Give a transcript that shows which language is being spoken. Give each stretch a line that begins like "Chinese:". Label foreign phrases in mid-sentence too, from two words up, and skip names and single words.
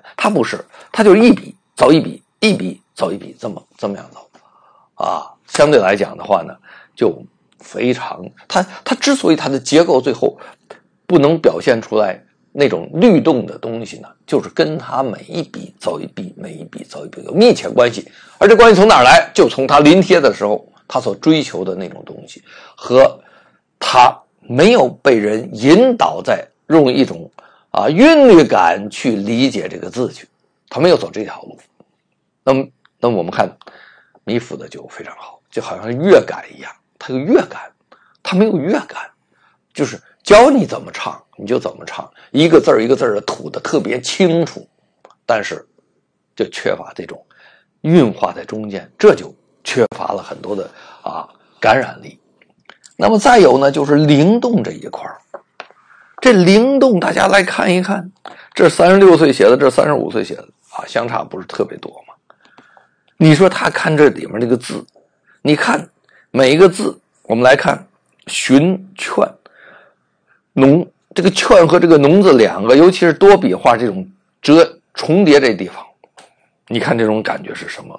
Chinese: 它不是，它就是一筆走一筆，一筆走一筆，這麼樣走相對來講的話呢，就非常它之所以它的結構最後不能表現出來那種律動的東西呢，就是跟它每一筆走一筆，每一筆走一筆有密切關係。而這關係從哪兒來？就從它臨帖的時候他所追求的那種東西，和他沒有被人引導在用一種韻律感去理解這個字去，他沒有走這條路。那麼我們看米芾的就非常好，就好像是樂感一樣，他有樂感，他沒有樂感，就是教你怎麼唱你就怎麼唱，一個字兒一個字兒的吐得特別清楚，但是就缺乏這種韻化在中間，這就缺乏了很多的感染力。那麼再有呢，就是靈動這一塊。這靈動大家來看一看，這36歲寫的，這35歲寫的相差不是特別多嘛。你說他看這裡面這個字，你看每一個字，我們來看尋、勸、濃，這個勸和這個濃字兩個，尤其是多筆畫這種重疊這地方，你看這種感覺是什麼？